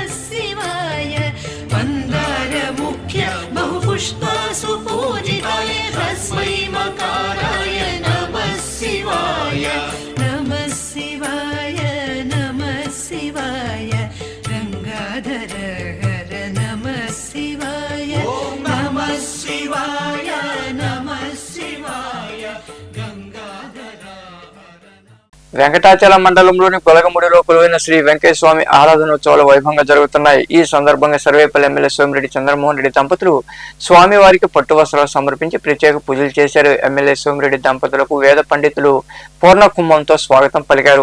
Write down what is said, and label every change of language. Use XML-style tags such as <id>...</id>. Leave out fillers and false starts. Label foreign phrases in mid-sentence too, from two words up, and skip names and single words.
<sa>शिवाय मंदार मुख्य बहुपुष्प सुपूजिताय तस्मै मकाराय नमः शिवाय नमः शिवाय नमः शिवाय गंगाधर हर नमः शिवाय नमः शिवाय नमः शिवाय गंगाधर</sa> <te>వెంకటాచలం మండలంలోని కొలగముడిలో కొలువైన శ్రీ వెంకటేశ్వర స్వామి ఆరాధనోత్సవాలు వైభవంగా జరుగుతున్నాయి. ఈ సందర్భంగా సర్వేపల్లి ఎమ్మెల్యే సోమిరెడ్డి చంద్రమోహన్ రెడ్డి దంపతులు స్వామివారికి పట్టు వస్త్రాలు సమర్పించి ప్రత్యేక పూజలు చేశారు. ఎమ్మెల్యే సోమిరెడ్డి దంపతులకు వేద పండితులు పూర్ణ కుంభంతో స్వాగతం పలికారు.</te>